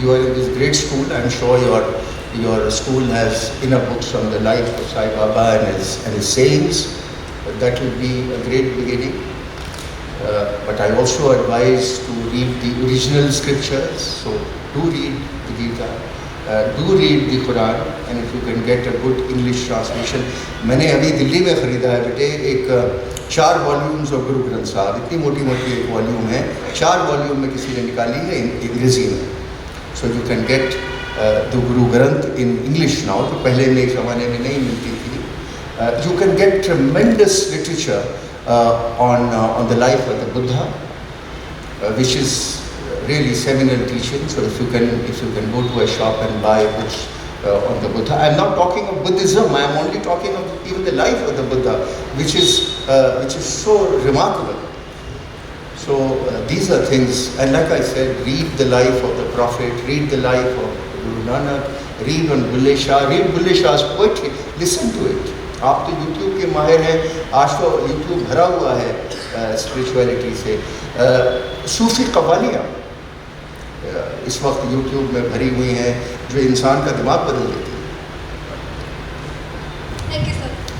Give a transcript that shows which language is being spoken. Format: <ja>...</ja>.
<en>You are in this great school. I'm sure your school has enough books on the life of Sai Baba and his sayings. That would be a great beginning. But I also advise to read the original scriptures. So do read the Gita. Do read the Quran, and if you can get a good English translation.</en> <hi>मैंने अभी दिल्ली में ख़रीदा है बेटे एक 4 volumes of Guru Granth साहब, इतनी मोटी मोटी एक वॉल्यूम है, 4 वॉल्यूम में किसी ने निकाली है अंग्रेज़ी में।</hi> <en>so you can get the Guru Granth in English now,</en> <hi>तो पहले में एक ज़माने में नहीं मिलती थी।</hi> <en>You can get tremendous literature on the life of the Buddha, which is really seminal teaching. So if you can go to a shop and buy books on the Buddha. I am not talking of Buddhism. I am only talking of even the life of the Buddha, which is so remarkable. So these are things, and like I said, read the life of the Prophet, read the life of Guru Nanak, read on Bulle Shah, read Bulle Shah's poetry, listen to it.</en> <hi>आप तो YouTube के माहिर हैं, आज तो YouTube भरा हुआ है स्पिरिचुअलिटी से। सूफी कव्वालियाँ इस वक्त YouTube में भरी हुई हैं जो इंसान का दिमाग बदल देती है।</hi> <en>Thank you, sir.</en>